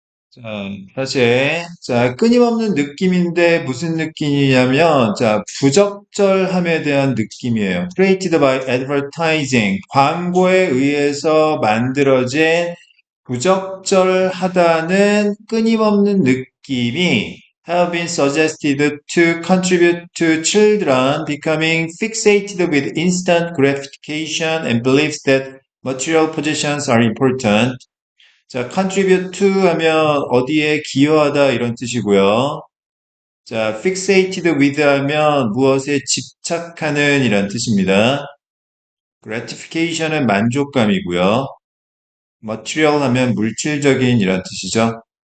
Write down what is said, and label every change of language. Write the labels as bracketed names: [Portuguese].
[Korean] 자, 사실, 자, 끊임없는 느낌인데 무슨 느낌이냐면, 자, 부적절함에 대한 느낌이에요. [English] Created by advertising. [Korean] 광고에 의해서 만들어진 부적절하다는 끊임없는 느낌이 [English] have been suggested to contribute to children becoming fixated with instant gratification and beliefs that material possessions are important. [Korean] 자, contribute to 하면 어디에 기여하다 이런 뜻이고요. 자, fixated with 하면 무엇에 집착하는 이란 뜻입니다. gratification은 만족감이고요. material 하면 물질적인 이란 뜻이죠.